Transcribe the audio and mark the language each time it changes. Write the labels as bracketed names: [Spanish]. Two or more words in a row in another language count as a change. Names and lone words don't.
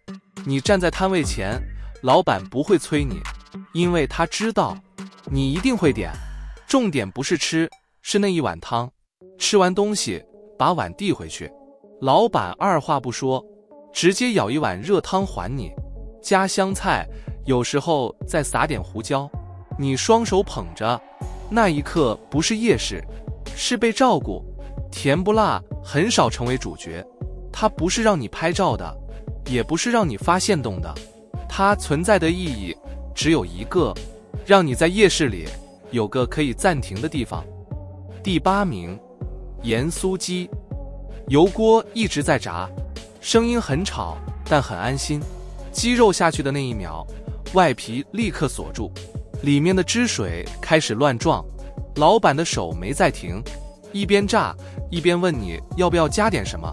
[Chinese] 你站在攤位前，老闆不會催你，因為他知道你一定會點。重點不是吃，是那一碗湯。吃完東西把碗遞回去，老闆二話不說，直接舀一碗熱湯還你，加香菜，有時候再撒點胡椒。你雙手捧着，那一刻不是夜市，是被照顧。甜不辣很少成為主角，它不是讓你拍照的，也不是讓你發限動的，它存在的意義只有一個，讓你在夜市裡有個可以暫停的地方。第8名，鹽酥雞。油鍋一直在炸，聲音很吵，但很安心。雞肉下去的那一秒，外皮立刻鎖住，裡面的汁水開始亂撞，老闆的手沒在停，一邊炸一邊問你要不要加點什麼。